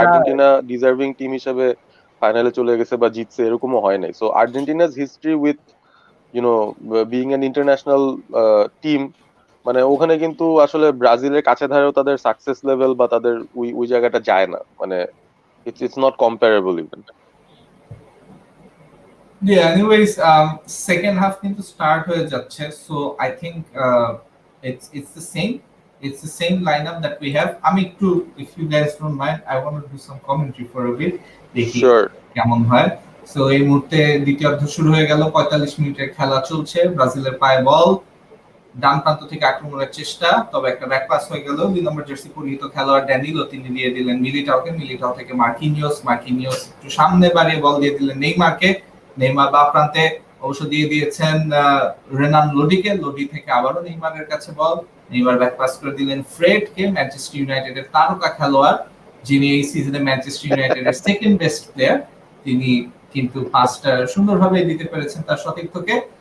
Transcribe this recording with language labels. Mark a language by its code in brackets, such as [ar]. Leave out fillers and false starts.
[bn] Argentina deserving team হিসেবে ফাইনালে চলে গেছে বা জিতছে, এরকমও হয় নাই। [en] so Argentina's history with you know being an international team, [bn] মানে ওখানে কিন্তু আসলে ব্রাজিলের কাছে ধারেও তাদের সাকসেস লেভেল বা তাদের ওই ওই জায়গাটা যায় না, মানে [en] it's not comparable even. Yeah, anyways, second half কিন্তু start [bn] হয়ে যাচ্ছে, [en] so I think it's the same. It's the same lineup that we have. [bn] আমি একটু, [en] if you guys don't mind, I want to do some commentary for a bit. [bn] দেখি [en] Sure. [bn] কেমন হয়। So এই মুহূর্তে দ্বিতীয়ার্ধ শুরু হয়ে গেল, 45 মিনিটের খেলা চলছে, ব্রাজিলের পায়ে বল, ডান প্রান্ত থেকে আক্রমণের চেষ্টা, তবে একটা ব্যাক পাস হয়ে গেল। 2 নম্বর জার্সি পরিহিত খেলোয়াড় ড্যানিলো তিনি দিয়ে দিলেন মিলিটাওকে, মিলিটাও থেকে মার্কিনিওস একটু সামনে বাড়িয়ে বল দিয়ে দিলেন নেইমারকে, নেইমার বা প্রান্তে অবশ্য দিয়ে দিয়েছেন রেনান লোডিকে, লোডি থেকে আবারও নেইমারের কাছে বল, নেইমার ব্যাক পাস করে দিলেন ফ্রেডকে, ম্যানচেস্টার ইউনাইটেডের তারকা খেলোয়াড় যিনি এই সিজনে ম্যানচেস্টার ইউনাইটেডের সেকেন্ড বেস্ট প্লেয়ার, তিনি কিন্তু পাসটা সুন্দরভাবে দিতে পেরেছেন তার সতীর্থকে।